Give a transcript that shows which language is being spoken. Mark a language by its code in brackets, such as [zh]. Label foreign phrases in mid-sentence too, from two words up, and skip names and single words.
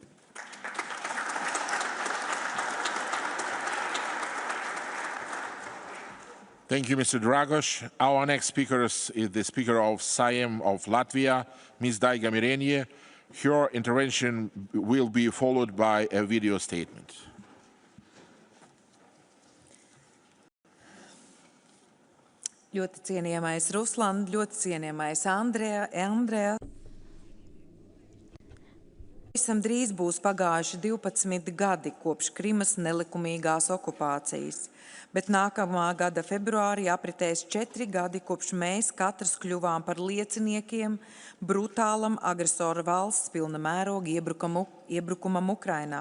[en] Thank you, Mr. Dragos. Our next speaker is the Speaker of Sejm of Latvia, Ms. Daiga Mirenie. Her intervention will be followed by a video statement. [lv] Ļoti cienījamais Ruslan, ļoti cienījamais Andreas. Visam drīz būs pagājuši 12 gadi kopš Krimas nelikumīgās okupācijas, bet nākamā gada februārī apritēs 4 gadi, kopš mēs katrs kļuvām par lieciniekiem brutālam agresoru valsts pilna mēroga iebrukumam Ukrainā.